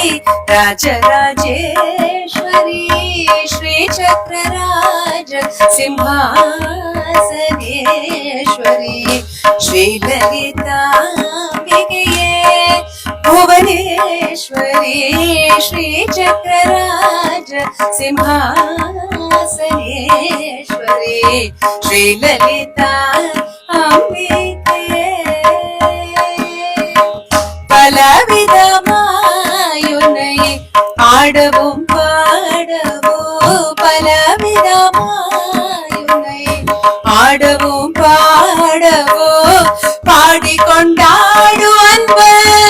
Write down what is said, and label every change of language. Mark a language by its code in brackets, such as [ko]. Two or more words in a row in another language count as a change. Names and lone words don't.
[sa] राजराजेश्वरी श्रीचक्रराज सिंहासनेश्वरी श्रीललिताम्बिकये भुवनेश्वरी श्रीचक्रराज सिंहासनेश्वरी [ta] श्रीललिताम्बिकये பலவிதமாயுனை ஆடவும் பாடவும் பலவிதமாயுனை ஆடவும் பாடவும் பாடிக்கொண்டாடு அன்பர்